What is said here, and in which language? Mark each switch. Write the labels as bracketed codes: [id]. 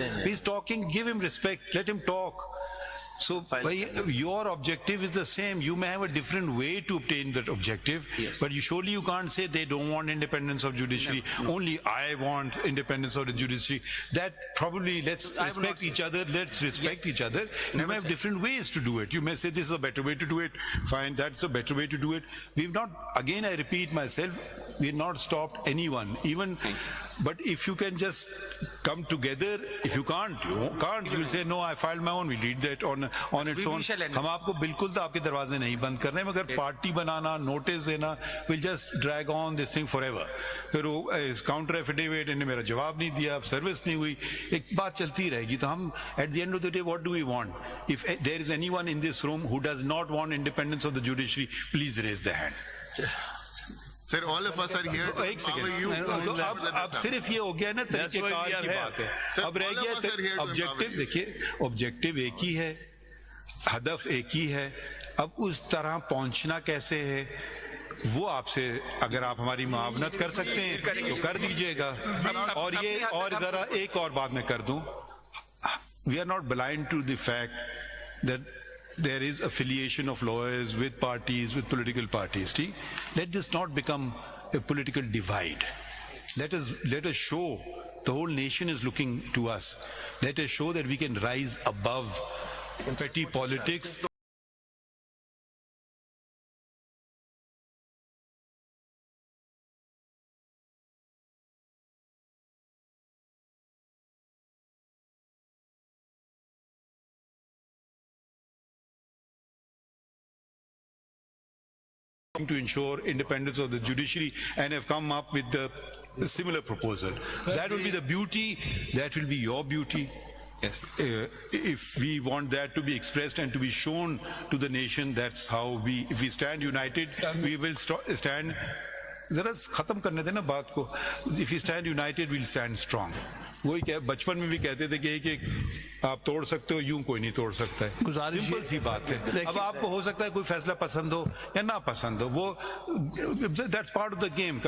[en] He is talking, give him respect, let him talk. So, your objective is the same. You may have a different way to obtain that objective, yes, but surely you can't say they don't want independence of judiciary. No. Only I want independence of the judiciary. That probably, let's respect each other. Let's respect each other. You may have different ways to do it. You may say this is a better way to do it. Fine, that's a better way to do it. We've not, again I repeat myself, we've not stopped anyone. Even, but if you can just come together, if you can't, you will say no, I filed my own. We'll read that on its own. [ur] ہم آپ کو بالکل تو آپ کے دروازے نہیں بند کر رہے ہیں, مگر پارٹی بنانا, نوٹس دینا, [en] will just drag on this thing forever. [ur] پھر وہ کاؤنٹر ایفیڈیوٹ, انہیں میرا جواب نہیں دیا, سروس نہیں ہوئی, ایک بات چلتی رہے گی. تو ہم [en] at the end of the day what do we want? If there is anyone in this room who does not want independence of the judiciary, please raise their hand. Sir, all of us are here to empower you. [ur] اب صرف یہ ہو گیا نا طریقہ کار کی بات ہے. اب رہ گیا آبجیکٹو. دیکھیے آبجیکٹو ایک ہی ہے, ہدف ایک ہی ہے. اب اس طرح پہنچنا کیسے ہے وہ آپ سے, اگر آپ ہماری معاونت کر سکتے ہیں تو کر دیجئے گا. اور یہ اور ذرا ایک اور بات میں کر دوں, [en] we are not blind to the fact that there is affiliation of lawyers with parties, with political parties. Let this not become a political divide. Let us show, the whole nation is looking to us. Let us show that we can rise above petty politics. to ensure independence of the judiciary and have come up with the similar proposal. That will be the beauty, that will be your beauty. Yes. If we want that to be expressed and to be shown to the nation, that's how if we stand united, we will stand. [ur] ذرا ختم کرنے دیں نا بات کو. [en] If we stand united, we'll stand strong. [ur] وہی کہ بچپن میں بھی کہتے تھے کہ ایک آپ توڑ سکتے ہو، یوں کوئی نہیں توڑ سکتا ہے. سمپل سی بات ہے. اب آپ کو ہو سکتا ہے کوئی فیصلہ پسند ہو یا نہ پسند ہو، وہ [en] That's part of the game.